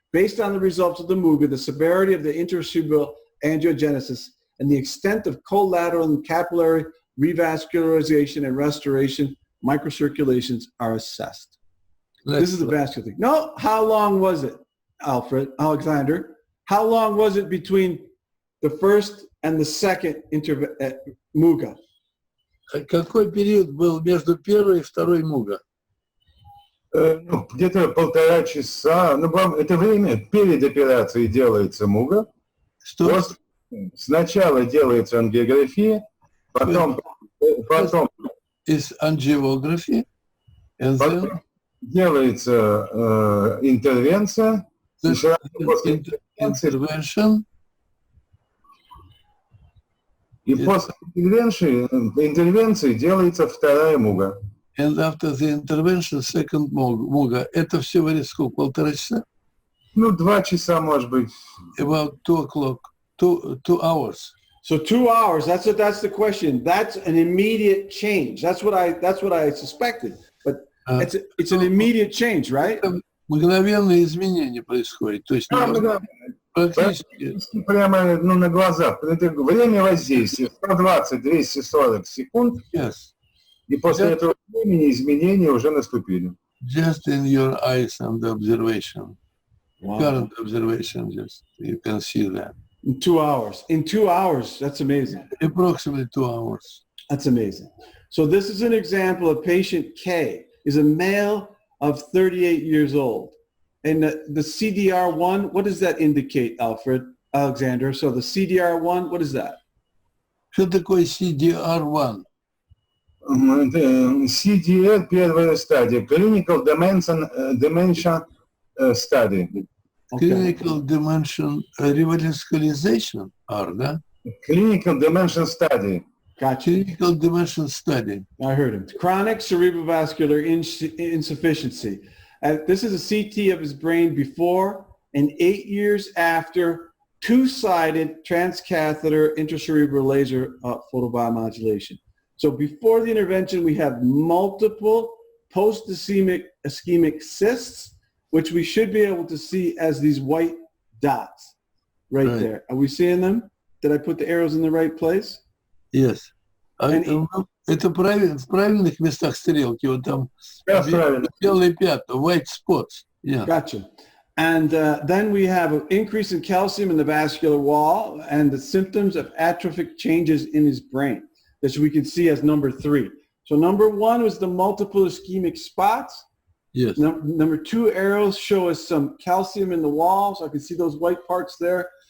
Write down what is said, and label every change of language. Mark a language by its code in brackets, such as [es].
[en] Based on the results of the MUGA, the severity of the intracerebral angiogenesis and the extent of collateral and capillary revascularization and restoration microcirculations are assessed. This is the vascular thing. No, how long was it, Alexander? How long was it between the first and the second MUGA? [ru] Какой период был между первой и второй МУГа? Где-то 1,5 часа. Это время перед операцией делается МУГа. Что? Сначала делается ангиография, потом [en] is angiography, and then [ru] делается интервенция. [en] Intervention. [ru] И после интервенции делается вторая МУГа. [en] And after the intervention, second MUGA. [ru] Это все варит сколько? 1,5 часа? 2 часа, может быть. [en] About 2 o'clock. 2 hours. So 2 hours. That's the question. That's an immediate change. That's what I suspected. But it's an immediate change, right? [ru] Мгновенное изменение происходит. То есть практически прямо на глазах. Это время воздействия 120-240 секунд. [en] Yes. [ru] И после этого времени изменения уже наступили. [en] Just in your eyes and observation. Wow. Current observation, just you can see that. In 2 hours. In 2 hours. That's amazing. Approximately 2 hours. That's amazing. So this is an example of patient K. Is a male of 38 years old. And the CDR1, what does that indicate, Alexander? So the CDR1, what is that? [ru] Что такое CDR1? CDR первая стадия. [en] Clinical Dementia Study. Clinical Dimension Revascularization, [ru] да? [en] Clinical Dimension Study. Gotcha. Clinical Dimension Study. I heard him. Chronic cerebrovascular insufficiency. This is a CT of his brain before and 8 years after two-sided transcatheter intracerebral laser photobiomodulation. So before the intervention, we have multiple post-ischemic cysts, which we should be able to see as these white dots right there. Are we seeing them? Did I put the arrows in the right place? Yes. [ru] Это правильно, в правильных местах стрелки, вот там белые пятна, [en] white spots. Yeah. Gotcha. And then we have an increase in calcium in the vascular wall and the symptoms of atrophic changes in his brain, that we can see as number 3. So number 1 was the multiple ischemic spots. Yes. Number 2 arrows show us some calcium in the wall, so I can see those white parts there.